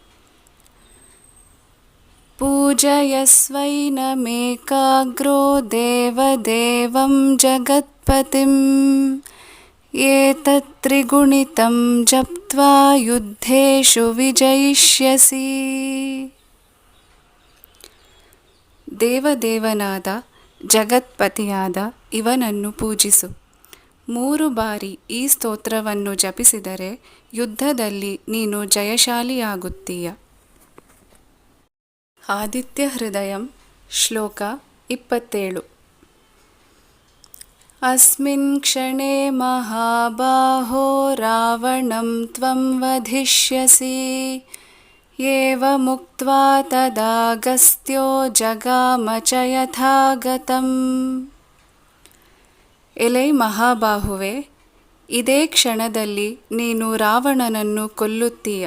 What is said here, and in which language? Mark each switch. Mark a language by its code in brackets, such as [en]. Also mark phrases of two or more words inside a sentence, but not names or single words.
[sa] ಪೂಜಯಸ್ವೈನಮೇಕಾಗ್ರೋ ದೇವದೇವಂ ಜಗತ್ಪತಿಂ ಏತತ್ತ್ರಿಗುಣಿತಂ ಜಪ್ತ್ವಾ ಯುದ್ಧೇಷು ವಿಜಯಿಷ್ಯಸಿ. [kn] ದೇವದೇವನಾದ ಜಗತ್ಪತಿಯಾದ ಇವನನ್ನು ಪೂಜಿಸು. 3 ಬಾರಿ ಈ ಸ್ತೋತ್ರವನ್ನು ಜಪಿಸಿದರೆ ಯುದ್ಧದಲ್ಲಿ ನೀನು ಜಯಶಾಲಿಯಾಗುತ್ತೀಯ. ಆದಿತ್ಯ ಹೃದಯಂ ಶ್ಲೋಕ 27. [sa] ಅಸ್ಮಿನ್ ಕ್ಷಣೇ ಮಹಾಬಾಹೋ ರಾವಣಂ ತ್ವಂ ವಧಿಷ್ಯಸಿ ಏವಮುಕ್ತ್ವಾ ತದಾಗಸ್ತ್ಯೋ ಜಗಾಮ ಚ ಯಥಾಗತಂ. [kn] ಎಲೈ ಮಹಾಬಾಹುವೆ, ಇದೇ ಕ್ಷಣದಲ್ಲಿ ನೀನು ರಾವಣನನ್ನು ಕೊಲ್ಲುತ್ತೀಯ.